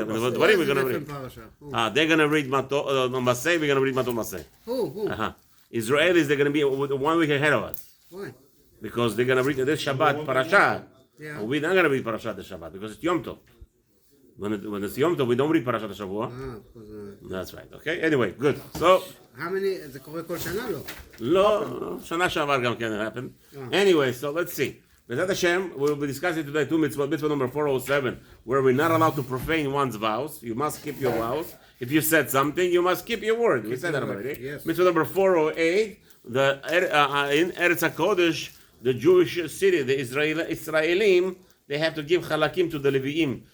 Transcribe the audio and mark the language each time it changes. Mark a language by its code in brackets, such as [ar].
[en] Devarim we're going to read. They're going to read Matot Maseh, we're going to read Matot Maseh. Who? Israelis, they're going to be 1 week ahead of us. Why? Because they're going to read this Shabbat parasha. Yeah. We're not going to read parasha this Shabbat because it's Yom Tov. When it's Yom Tov, we don't read parasha Shavua. That's right. Okay. Anyway, good. So. How many? [he] זה קורה כל שנה לא? לא, שנה שעבר גם כן happened. [en] Anyway, so let's see. B'ezrat Hashem, we will be discussing today two mitzvot. Mitzvah number 407, where we're not allowed to profane one's vows. You must keep your vows. If you said something, you must keep your word. We said that already. Yes. Mitzvah number 408, in Eretz HaKodesh, the Jewish city, the Israelim, they have to give halakim to the Leviim.